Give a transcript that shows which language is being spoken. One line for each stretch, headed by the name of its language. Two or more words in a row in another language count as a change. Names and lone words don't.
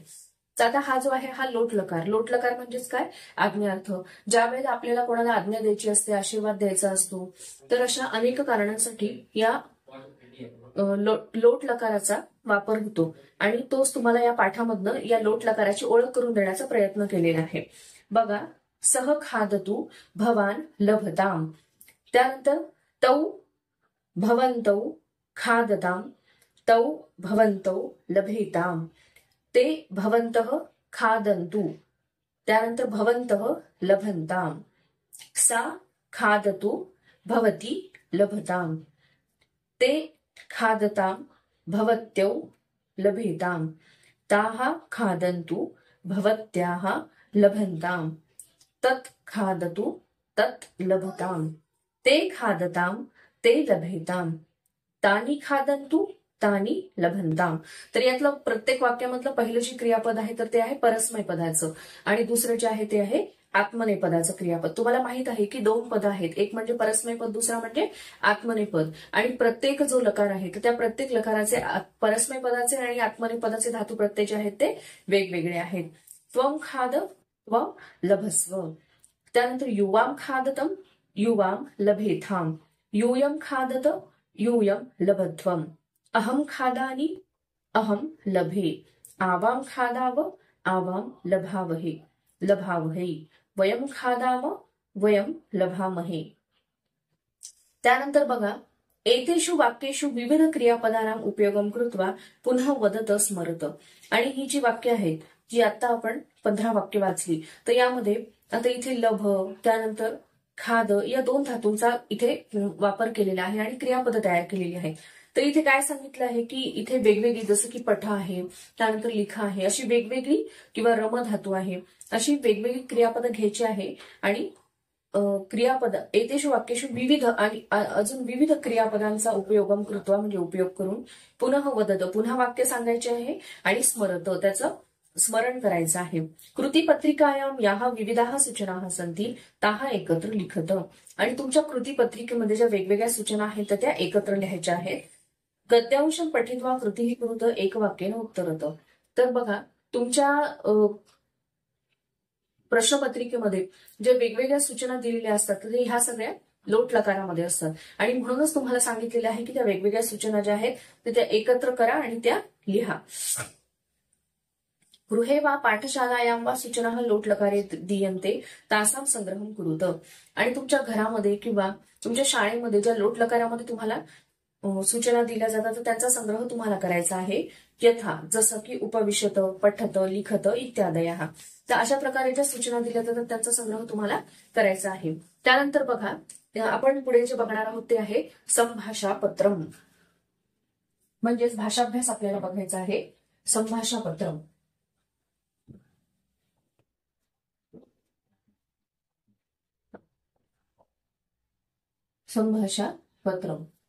Marathi: आता हा जो आहे हा लोट लकार. लोट लकार म्हणजेच काय? आज्ञार्थ. ज्या वेळेला आपल्याला कोणाला आज्ञा द्यायची असते, आशीर्वाद द्यायचा असतो, तर अशा अनेक कारणांसाठी या लोट लकाराचा वापर होतो. आणि तोच तुम्हाला या पाठामधनं या लोट लकाराची ओळख करून देण्याचा प्रयत्न केलेला आहे. बघा,
Sanskrit: सह खादतु भवान लभताम. त्यानंतर तौ भवन्तौ खादताम. तौ भवन्तौ लभेताम. ते भवन्तः खादन्तु. त्यानंतर भवन्तः लभन्ताम. सा खादतु भवती लभताम. ते खादताम भवत्यौ लभेताम. ताः खादन्तु भवत्याः लभन्ताम. तत् खादतु तत् लभताम. ते खादताम ते लभेताम. तानि खादन्तु तानि लभन्ताम.
Marathi: तर यातलं प्रत्येक वाक्यामधलं पहिलं जे क्रियापद आहे तर ते आहे परस्मैपदाचं आणि दुसरं जे आहे ते आहे आत्मनेपदाचं क्रियापद. तुम्हाला माहित आहे की 2 पद आहेत, एक म्हणजे परस्मैपद, दुसरा म्हणजे आत्मनेपद. आणि प्रत्येक जो लकार आहे तर त्या प्रत्येक लकाराचे परस्मैपदाचे आणि आत्मनेपदाचे धातू प्रत्यय जे आहेत ते वेगवेगळे आहेत.
Sanskrit: त्वम खाद त्वम लभस्व. त्यानंतर युवाम खादतम युवाम लभेथाम. यूयम खादत यूयम लभध्वम. अहम खादानि अहम लभे. आवाम खादाव आवाम लभावहे लभावहे. वयम खादाम वयम लभामहे.
Marathi: त्यानंतर बघा,
Sanskrit: एतेषु वाक्येषु विविध क्रियापदानां उपयोगम कृत्वा पुन्हा वदत स्मरत.
Marathi: आणि ही जी वाक्य आहेत जी आता आपण 15 वाक्य वाचली, तर यामध्ये आता इथे लभ, त्यानंतर खाद या 2 धातूंचा इथे वापर केलेला आहे आणि क्रियापद तयार केलेली आहे. तर इथे काय सांगितलं आहे की इथे वेगवेगळी, जसं की पठ आहे, त्यानंतर लिखा आहे, अशी वेगवेगळी, किंवा रम धातू आहे, अशी वेगवेगळी क्रियापद घ्यायची आहे. आणि क्रियापद
Sanskrit: एतेषु वाक्येषु विविध
Marathi: आणि अजून विविध क्रियापदांचा
Sanskrit: उपयोगम कृत्वा
Marathi: म्हणजे उपयोग करून पुनः वदत, पुन्हा वाक्य सांगायचे आहे आणि स्मरत, त्याचं स्मरण करायचं आहे.
Sanskrit: कृतीपत्रिकायां याः विविधाः सूचनाः सन्ति ताः एकत्र लिखत.
Marathi: आणि तुमच्या कृतीपत्रिकेमध्ये ज्या वेगवेगळ्या सूचना आहेत तर त्या एकत्र लिहायच्या आहेत.
Sanskrit: गद्यांशं पठित्वा कृतीः कुरुत एकवाक्येन उत्तरत.
Marathi: तर बघा, तुमच्या प्रश्नपत्रिकेमध्ये जे वेगवेगळ्या सूचना दिलेल्या असतात ते ह्या सगळ्या लोट लकारामध्ये असतात. आणि म्हणूनच तुम्हाला सांगितलेलं आहे की त्या वेगवेगळ्या सूचना ज्या आहेत ते त्या एकत्र करा आणि त्या लिहा.
Sanskrit: गृहे वा पाठशालायां वा सूचना लोटलकारे दीयन्ते तासां संग्रहं कुरुत.
Marathi: आणि तुमच्या घरामध्ये किंवा तुमच्या शाळेमध्ये ज्या लोटलकारामध्ये तुम्हाला सूचना दिल्या जातात तर त्यांचा संग्रह तुम्हाला करायचा आहे.
Sanskrit: यथा,
Marathi: जसं की
Sanskrit: उपविशत, पठत, लिखत इत्यादया.
Marathi: तर अशा प्रकारे ज्या सूचना दिल्या जातात त्यांचा संग्रह तुम्हाला करायचा आहे. त्यानंतर बघा, आपण पुढे जे बघणार आहोत ते आहे संभाषापत्रम. म्हणजेच भाषाभ्यास आपल्याला बघायचा आहे. संभाषापत्रम. संभाषापत्रम.